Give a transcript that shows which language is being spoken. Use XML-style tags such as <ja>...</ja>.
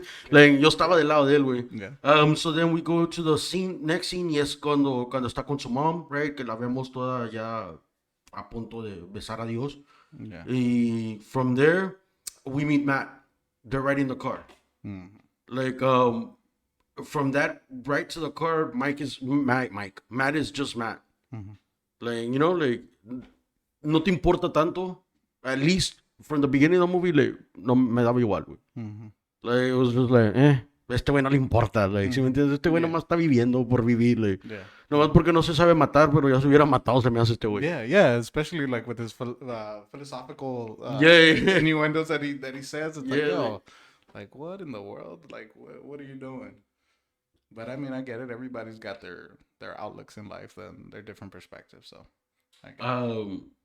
<es>Like, yo estaba del lado de él, güey.</es> <en>Yeah. So then we go to the next scene,</en> <es>y es cuando está con su</es> <en>mom, right?</en> <es>Que la vemos toda ya a punto de besar a Dios.</es> <en>Yeah. Y from there, we meet Matt. They're riding the car. Like, from that right to the car, Matt is just Matt. Like, like,</en> <es>no te importa tanto.</es> <en>At least from the beginning of the movie, like,</en> <es>no me daba igual, güey. Like,</es> <en>it was just like,</en> <es>este güey no le importa. Like, ¿sí me entiendes? Este güey nomás está viviendo por vivir, like.</es> <en>Yeah.</en> <es>Nomás porque no se sabe matar, pero ya se hubiera matado, se me hace este güey.</es> <en>Yeah, especially like with his philosophical Yeah. innuendos that he says. It's like, Yeah, yo, like what in the world? Like what are you doing? But I mean, I get it. Everybody's got their outlooks in life and their different perspectives. So, I get it.</en>